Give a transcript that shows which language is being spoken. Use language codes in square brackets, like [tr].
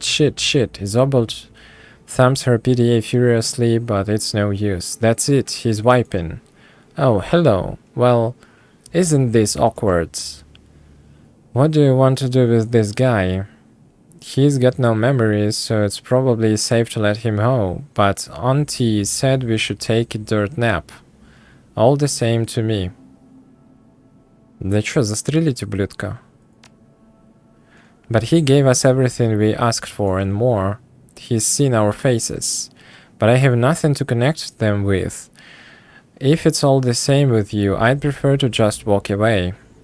[en] Zobel thumps her PDA furiously, but it's no use. That's it, he's wiping. Oh, hello. Well, isn't this awkward? What do you want to do with this guy? He's got no memories, so it's probably safe to let him go, but Auntie said we should take a dirt nap. All the same to me. [ru] Да чё, застрелить, ублюдка? [en] But he gave us everything we asked for and more. He's seen our faces. But I have nothing to connect them with. If it's all the same with you, I'd prefer to just walk away.